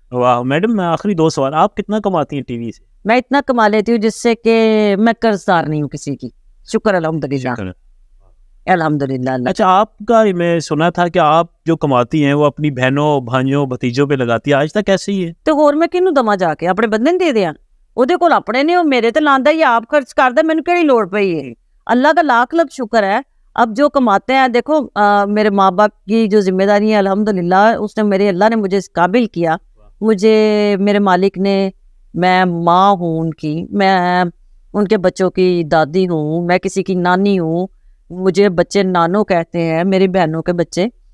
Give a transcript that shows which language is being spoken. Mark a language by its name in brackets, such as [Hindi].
[Hindi] वाह मैडम, मैं आखिरी 2 सवाल, आप कितना कमाती हैं टीवी से? मैं इतना कमा लेती हूँ जिससे कि मैं कर्जदार नहीं हूँ किसी की, शुक्र अल्हम्दुलिल्लाह। अल्हम्दुलिल्लाह। अच्छा, आपका मैं सुना था कि आप जो कमाती हैं वो अपनी बहनों भाइयों भतीजों पे लगाती है, आज तक ऐसे ही है? [Punjabi] ਤੇ ਹੋਰ ਮੈਂ ਕਿਹਨੂੰ ਦਵਾਂ ਜਾ ਕੇ, ਆਪਣੇ ਬੰਦੇ ਨੂੰ ਦੇ ਦਿਆਂ? ਉਹਦੇ ਕੋਲ ਆਪਣੇ ਨੇ, ਉਹ ਮੇਰੇ ਤੇ ਲਾਂਦਾ ਹੀ ਆਪ ਖਰਚ ਕਰਦਾ, ਮੈਨੂੰ ਕਿਹੜੀ ਲੋੜ ਪਈ ਹੈ? [Hindi] अल्लाह का लाख लाख शुक्र है। अब जो कमाते हैं, देखो मेरे माँ बाप की जो जिम्मेदारी है अल्हम्दुलिल्लाह, उसने मेरे अल्लाह ने मुझे इस काबिल किया, मुझे मेरे मालिक ने, मैं माँ हूँ उनकी, मैं उनके बच्चों की दादी हूँ, मैं किसी की नानी हूँ, मुझे बच्चे नानो कहते हैं, मेरी बहनों के बच्चे।